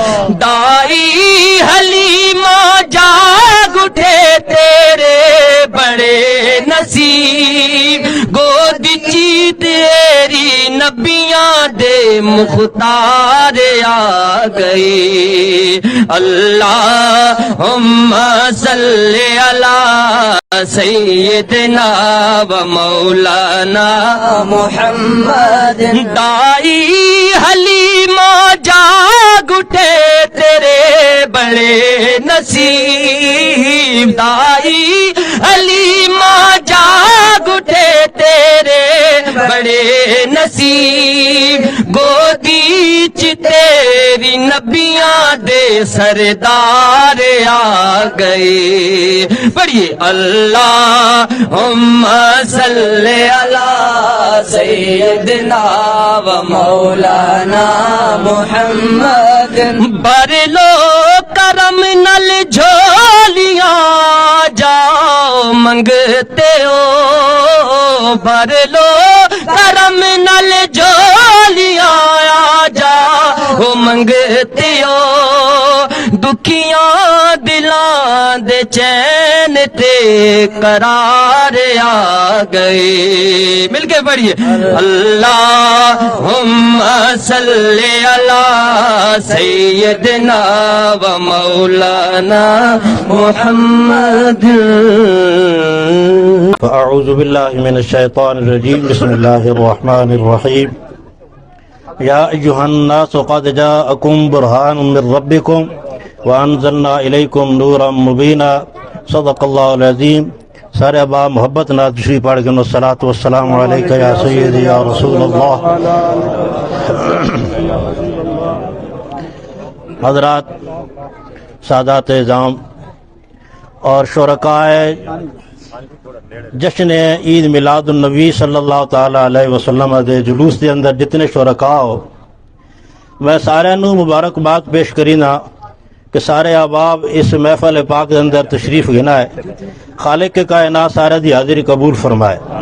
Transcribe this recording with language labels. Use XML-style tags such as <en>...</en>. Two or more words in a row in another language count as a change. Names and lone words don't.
<pa>دائی حلیمہ جاگ اٹھے تیرے بڑے نصیب گود چی تیری نبیاں دے مختار آ گئے</pa> <ar>اللہم صلی علی سیدنا و مولانا محمد</ar> <pa>دائی حلیمہ جاگ اٹھے تیرے بڑے نصیب دائی حلیمہ جاگ اٹھے تیرے بڑے نصیب گودی چ تیری نبیاں دے سردار آ گئے پڑھیے</pa> <ar>اللہم صلی علی سیدنا و مولانا محمد</ar> <pa>بر لو کرم نل جھولیاں جاؤ منگتے ہو بھر لو کرم نل جھولیاں جاؤ منگتے ہو دکھیاں دلاں دے چین تے قرار آ گئے مل کے پڑھیے</pa> <ar>اللہم صلی علی سیدنا و مولانا محمد فأعوذ باللہ من الشیطان الرجیم بسم اللہ الرحمن الرحیم یا ایہا الناس قد جاءکم برہان من ربکم وانزلنا الیکم نورا مبینا صدق اللہ العظیم</ar> <pa>سارے ابا محبت نہ تشریف پڑھ کے</pa> <ar>الصلاۃ والسلام علیکہ یا سیدی یا رسول اللہ</ar> <pa>حضرات سادات اعظام اور شرکائے جشن عید میلاد النبی صلی اللہ تعالی علیہ وسلم دے جلوس دے اندر جتنے شرکاء ہو میں سارے نو مبارکباد پیش کرینا کہ سارے احباب اس محفل پاک دے اندر تشریف گنا ہے خالق کے کائنات سارے دی حاضری قبول فرمائے</pa>